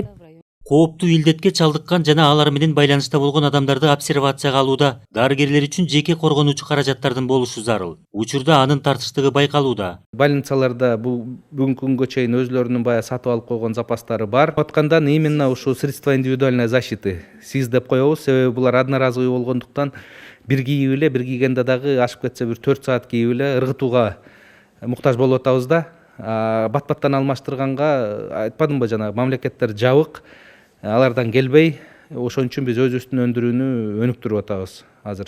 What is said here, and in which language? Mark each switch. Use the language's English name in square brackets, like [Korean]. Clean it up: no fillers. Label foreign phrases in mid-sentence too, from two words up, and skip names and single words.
[Kyrgyz] Кооптуу илдетке чалдыккан жана алар менен байланышта болгон адамдарды обсервацияга алууда дарыгерлер үчүн жеке коргонуучу каражаттардын болушу зарыл. Учурда анын тартыштыгы байкалууда. Больницаларда бүгүнкү күнгө чейин өзлөрүнүн баягы сатып алып койгон запастары бар. Аткандан именно ушу [Russian] средства индивидуальной защиты СИЗ [Kyrgyz] деп коебуз, себеби булар одноразовый болгондуктан бир кийип эле, бир кийгенде дагы ашып кетсе бир 4 саат кийип эле ыргытууга муктаж болуп атабыз да. Бат-баттан алмаштырганга айтпадымбы жана мамлекеттер жабык. Алардан келбей, ошон үчүн биз өзүбүздүн өндүрүүнү өнүктүрүп атабыз азыр.